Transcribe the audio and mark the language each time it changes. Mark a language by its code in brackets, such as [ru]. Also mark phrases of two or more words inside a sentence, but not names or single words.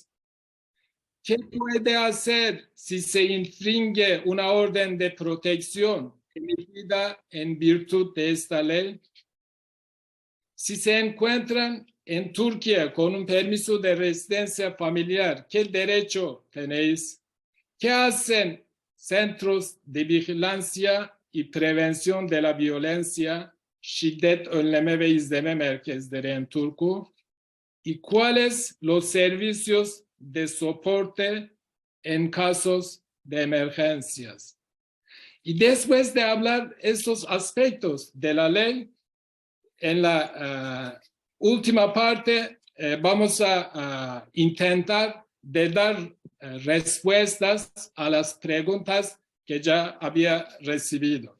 [es] ¿Qué puede hacer si se infringe una orden de protección emitida en virtud de esta ley? Si se encuentran en Turquía con un permiso de residencia familiar, ¿qué derecho tenéis? ¿Qué hacen centros de vigilancia y prevención de la violencia, [tr] şiddet önleme ve izleme merkezleri [es] en turco? ¿Y cuáles los servicios de soporte en casos de emergencias? Y después de hablar estos aspectos de la ley, en la última parte vamos a intentar de dar respuestas a las preguntas que ya había recibido.